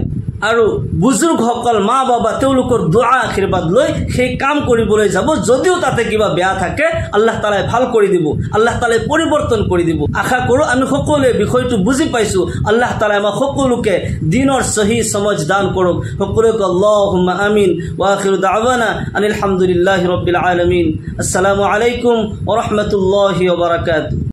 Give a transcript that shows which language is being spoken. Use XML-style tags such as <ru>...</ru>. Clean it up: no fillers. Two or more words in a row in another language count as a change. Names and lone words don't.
<as>আৰু বুজুৰ্গসকল মা বাবা তেওঁলোকৰ দোৱা আশীৰ্বাদ লৈ সেই কাম কৰিবলৈ যাব, যদিও তাতে কিবা বেয়া থাকে আল্লাহ তাআলাই ভাল কৰি দিব, আল্লাহ তাআলাই পৰিৱৰ্তন কৰি দিব। আশা কৰোঁ আমি সকলোৱে বিষয়টো বুজি পাইছোঁ। আল্লাহ তাআলাই আমাক সকলোকে দিনৰ</as> <ur>صحیح سمجھ</ur> <as>দান কৰক।</as> <ar>সকলোকে اللهم آمين। وآخر دعوانا أن الحمد لله رب العالمين. السلام عليكم ورحمة الله وبركاته.</ar>